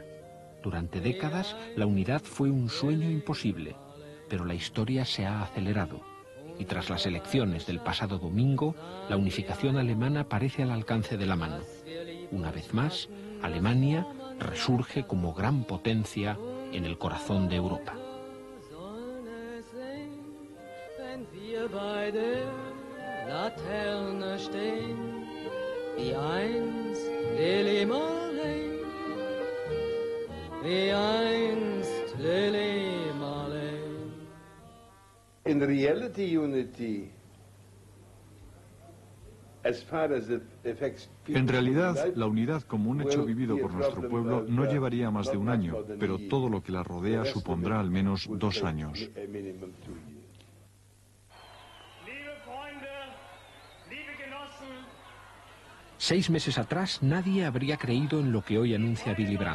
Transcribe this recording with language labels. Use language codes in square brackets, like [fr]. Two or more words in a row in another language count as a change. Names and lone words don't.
[es] Durante décadas, la unidad fue un sueño imposible, pero la historia se ha acelerado, y tras las elecciones del pasado domingo, la unificación alemana parece al alcance de la mano. Una vez más, Alemania resurge como gran potencia en el corazón de Europa. [de] Laterne stehen, wie einst Lili Marleen, wie einst Lili Marleen. [en] In reality, unity, as far as the effects. [es] En realidad, la unidad como un hecho vivido por nuestro pueblo no llevaría más de un año, pero todo lo que la rodea supondrá al menos 2 años. 6 meses atrás nadie habría creído en lo que hoy anuncia Willy Brandt.